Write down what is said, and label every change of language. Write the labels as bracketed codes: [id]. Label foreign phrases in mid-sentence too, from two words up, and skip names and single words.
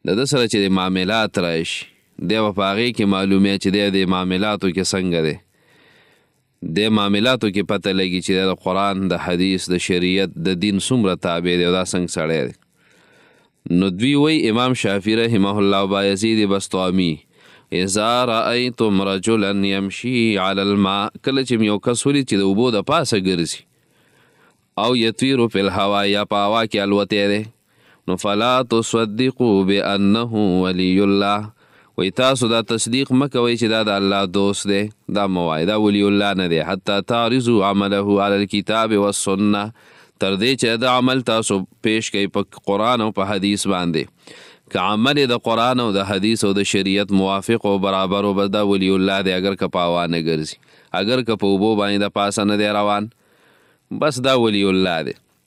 [ps] د ده سره چې د معاملات راشي دی به په هغې کې معلومې چې دی د معاملاتو کې څنګه دی، د معاملاتو کې پته لګي چې د قرآن د حدیث د شریعت د دین څومره تابع دی او دا څنګه سړی دی. نو دوی وی امام شافعي رحمه الله بایزید بسطامی [ar] اذا رأيتم رجلا يمشي على الماء، [ps] کله چې یو کس ولید چې د اوبو د پاسه ګرځي او [ar] يطير في الهواء [ps] یا په هوا کې الوتی دی، نو [ar] فلا تصدقوا بأنه ولي الله، [ps] وی تاسو دا تصدیق مه کوئ چې دا د الله دوست دی، دا مه وایئ دا ولی الله نه دی. [ar] حتی تعرضوا عمله على الكتاب والسنه، [ps] تر دې چې دا عمل تاسو پیش کوئ په قرآن او په حدیث باندې، که عمل د قرآن او د حدیث او د شریعت موافق او برابر و بس دا ولی الله دی. اگر که په هوا نه ګرځي، اگر که په اوبو باندې د پاسه نه دی روان، بس دا ولی الله دی.